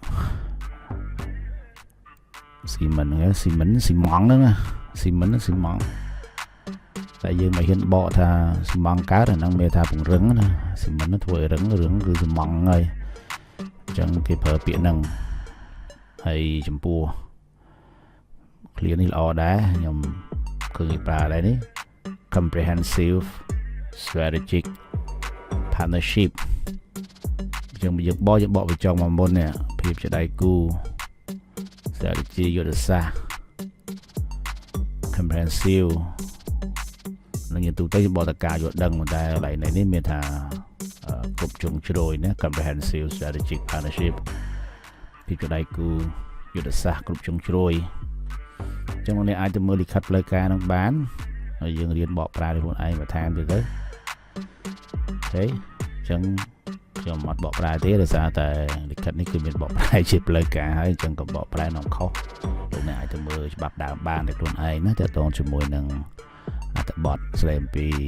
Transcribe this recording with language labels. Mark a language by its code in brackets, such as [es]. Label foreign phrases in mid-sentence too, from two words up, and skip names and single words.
[km] តែយើងមិនហ៊ានបកថាស៊ីម៉ង់កើតអាហ្នឹងមានថាពង្រឹង ណាស៊ីម៉ង់ធ្វើឲ្យរឹងរឿងគឺស៊ីម៉ង់ហើយអញ្ចឹងគេប្រើពាក្យហ្នឹងហើយចំពោះឃ្លានេះល្អដែរខ្ញុំឃើញគេប្រើដែរនេះ [en] comprehensive strategic partnership [km] យើងបកបញ្ចុងមកមុននេះភាពជាដៃគូ strategy យុទ្ធសាស្ត្រ comprehensive នឹងយើងទូទៅបតកាយល់ដឹងតែកន្លែងនេះមានថាគ្រប់ជ្រុងជ្រោយណា [en] comprehensive strategic partnership [km] ពី ដៃគូយុទ្ធសាស្ត្រគ្រប់ជ្រុងជ្រោយអញ្ចឹងលោកអ្នកអាចទៅមើលលិខិតផ្លូវការនឹងបានហើយយើងរៀនបកប្រែខ្លួនឯងបន្ថែមទៀតទៅអូខេអញ្ចឹងខ្ញុំអត់បកប្រែទេដោយសារតែលិខិតនេះគឺមានបកប្រែជាផ្លូវការហើយអញ្ចឹងក៏បកប្រែនំខុសលោកអ្នកអាចទៅមើលច្បាប់ដើមបានដោយខ្លួនឯងណាទាក់ទងជាមួយនឹងអត្ថបទស្ដីអំពី